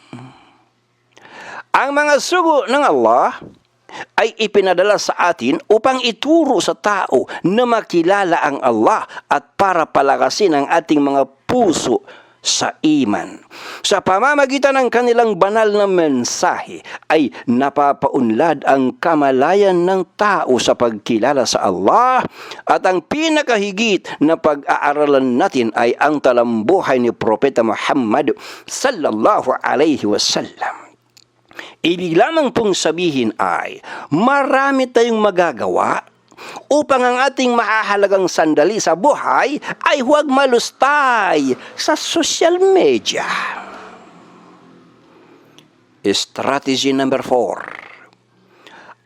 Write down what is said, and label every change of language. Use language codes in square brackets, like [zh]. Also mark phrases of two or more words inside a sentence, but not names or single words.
[tl] Ang mga sugo ng Allah ay ipinadala sa atin upang ituro sa tao na makilala ang Allah at para palakasin ang ating mga puso sa iman. Sa pamamagitan ng kanilang banal na mensahe ay napapaunlad ang kamalayan ng tao sa pagkilala sa Allah at ang pinakahigit na pag-aaralan natin ay ang talambuhay ni Propeta Muhammad [ar] صلى الله عليه وسلم. [tl] Ibig lamang pong sabihin ay marami tayong magagawa upang ang ating mahahalagang sandali sa buhay ay huwag malustay sa [en] social media. Strategy number 4.